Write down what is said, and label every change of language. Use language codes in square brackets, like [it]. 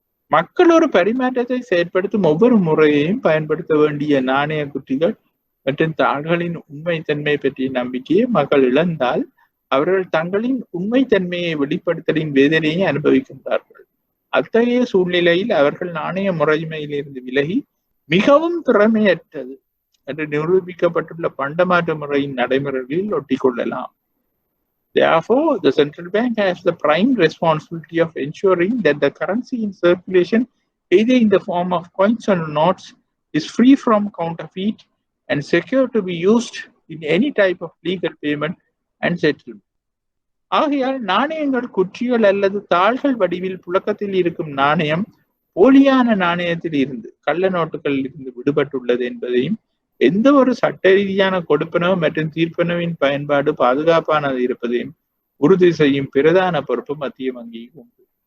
[ta] மக்கள் ஒரு பரிமாற்றத்தை செயற்படுத்தும் ஒவ்வொரு முறையையும் பயன்படுத்த வேண்டிய நாணய குற்றிகள் மற்றும் தாள்களின் உண்மைத்தன்மை பற்றிய நம்பிக்கையை மக்கள் இழந்தால் அவர்கள் தங்களின் உண்மைத்தன்மையை வெளிப்படுத்தலின் வேதனையை அனுபவிக்கின்றார்கள். அத்தகைய சூழ்நிலையில் அவர்கள் நாணய முறைமையிலிருந்து விலகி மிகவும் திறமையற்றது என்று நிரூபிக்கப்பட்டுள்ள பண்டமாற்று முறையின் நடைமுறைகளில் ஒட்டிக்கொள்ளலாம். [en] Therefore, the central bank has the prime responsibility of ensuring that the currency in circulation, either in the form of coins or notes, is free from counterfeit and secure to be used in any type of legal payment and settlement. [ta] ஆகையால் நாணயங்கள், குற்றிகள் அல்லது தாள்கள் வடிவில் புழக்கத்தில் இருக்கும் நாணயம் போலியான நாணயத்தில் இருந்து, கள்ள நோட்டுகளில் இருந்து விடுபட்டுள்ளது என்பதையும், எந்த ஒரு சட்ட ரீதியான கொடுப்பனவு மற்றும் தீர்ப்பனவின் பயன்பாடு பாதுகாப்பானது இருப்பதையும் உறுதி செய்யும் பிரதான பொறுப்பு மத்திய வங்கிக்கு உண்டு.